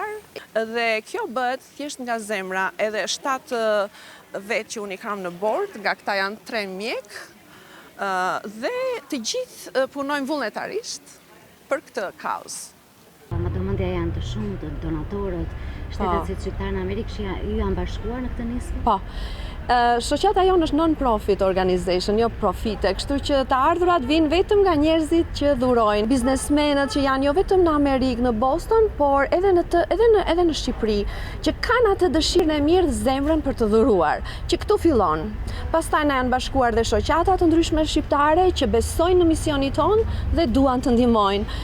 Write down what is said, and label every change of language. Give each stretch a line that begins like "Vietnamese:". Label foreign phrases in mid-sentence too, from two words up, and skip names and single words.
Albanian: Dhe kjo bëhet thjesht nga zemra, edhe 7 vetë që unë i kam në bord, nga këta janë 3 mjek, dhe të gjithë punojnë vullnetarisht për këtë kauzë. Më domendja janë të shumë të donatorët, shtetet shqiptare në Amerikë që ju janë bashkuar në këtë nismë? Po. Shoqata jonë është
English: non-profit organization,
Albanian: jo profite, kështu që të ardhurat vinë vetëm nga njerëzit që dhurojnë, biznesmenët që janë jo vetëm në Amerikë, në Boston, por edhe në Shqipëri, që kanë atë dëshirën e mirë dhe zemrën për të dhuruar, që këtu fillon. Pastaj na janë bashkuar dhe shoqata të ndryshme shqiptare që besojnë në misionin tonë dhe duan të ndihmojnë.